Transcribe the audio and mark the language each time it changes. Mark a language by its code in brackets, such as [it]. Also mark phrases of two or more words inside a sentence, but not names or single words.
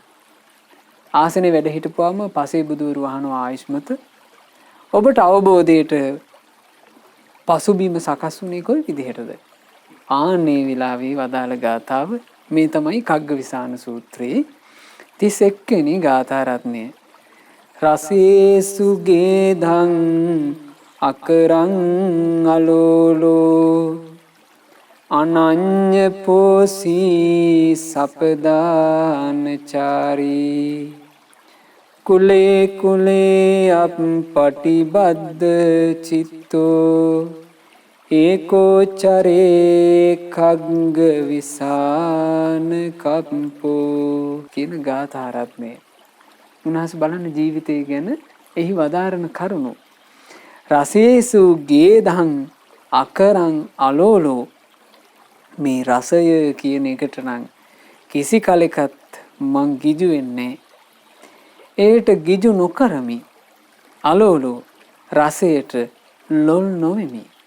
[si] ආසනේ වැඩ හිටපුවාම පසේ බුදුවරු අහනවා ආයුෂ්මත ඔබට අවබෝධයට පසුබිම සකස් වුණේ කොයි විදිහටද? ආන්නේ විලාවේ වදාළ ගාථාව මේ තමයි කග්ගවිසාන සූත්‍රයේ 31 වෙනි ගාථා රත්නය. [pi] රසේසු ගේධං අකරං අලෝලෝ අනඤ්ඤ පෝසී සපදානචාරී කුලේ කුලේ අප්පටිබද්ද චිත්තෝ ඒකෝ චරේ කග්ග විසාන කප්පෝ [si] කියන ගාථා රත්නය. උන්වහන්සේ බලන්න ජීවිතය ගැන එහි වදාරන කරුණු [pi] රසයේසු ගේදහං අකරං අලෝලෝ [si] මේ රසය කියන එකට නම් කිසි කලෙකත් මං ගිජු වෙන්නේ ඒට ගිජු නොකරමි අලෝලෝ රසයට ලොල් නොවෙමි.